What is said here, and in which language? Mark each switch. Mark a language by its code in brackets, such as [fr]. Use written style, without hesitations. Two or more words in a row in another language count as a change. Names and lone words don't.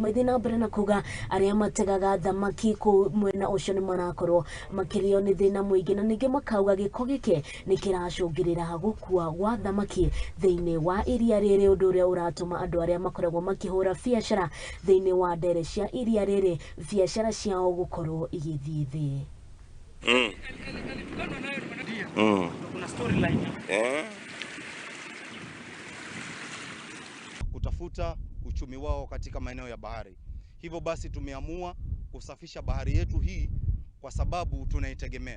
[ki] Maithe na mbere na kuga aria mategaga thamaki ku mwena ucio ni marakorwo makirio ni thina muingi, na ningi makauga giko gike ni kiracungirira gukua gwa thamaki thiini wa iria riri, undu uria uratuma andu aria makoragwo makihura biacara thiini wa ndere cia iria riri biacara ciao gukorwo igithii thi. [sw] Kuna storyline kutafuta uchumi wao katika maeneo ya bahari. Hivyo basi tumeamua kusafisha bahari yetu hii kwa sababu tunaitegemea.